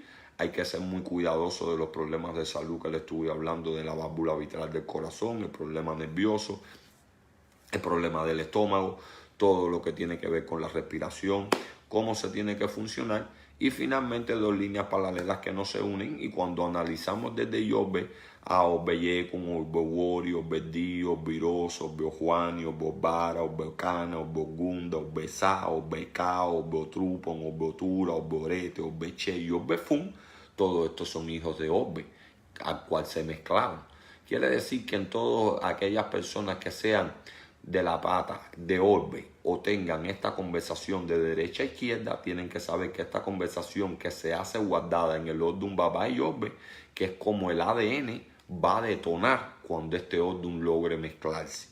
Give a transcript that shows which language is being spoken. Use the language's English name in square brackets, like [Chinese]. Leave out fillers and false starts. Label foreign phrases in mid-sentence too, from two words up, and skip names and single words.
[Spanish] Hay que ser muy cuidadoso de los problemas de salud que le estuve hablando, de la válvula vitral del corazón, el problema nervioso, el problema del estómago, todo lo que tiene que ver con la respiración, cómo se tiene que funcionar, y finalmente dos líneas paralelas que no se unen. Y cuando analizamos desde Yobbe a Obbeyekun, Obbewori, Obbedi, Obbiroso, Obbeojuani, Obbobara, Obbeocana, Obbogunda, Obbesa, Obbeka, Obbeotrupon, Obbeotura, Obbeorete, Obbeche y Obbefun, todos estos son hijos de Obbe, al cual se mezclaron. Quiere decir que en todas aquellas personas que sean de la pata de Orbe o tengan esta conversación de derecha a izquierda, tienen que saber que esta conversación que se hace guardada en el Ordun Baba y Orbe, que es como el ADN, va a detonar cuando este Ordun logre mezclarse.